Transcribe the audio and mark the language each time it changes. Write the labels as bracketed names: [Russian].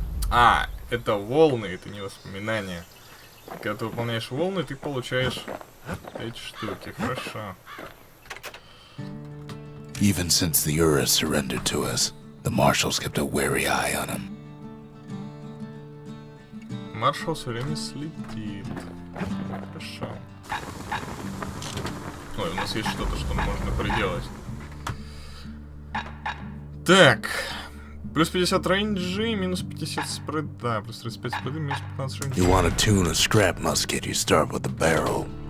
[Russian] А, это волны, это не воспоминания. Когда ты выполняешь волны, ты получаешь эти штуки. Хорошо. [English] Even since the Ura surrendered to us, the marshals kept a wary eye on him. [Russian] Маршал все время следит. Хорошо. Ой, у нас есть что-то, что можно приделать. Так. Плюс 50 рейнджи, минус 50 спред. Да, плюс 35 спреды, минус 15 рейнджи. [English] You want to tune a scrap musket, you start with the barrel.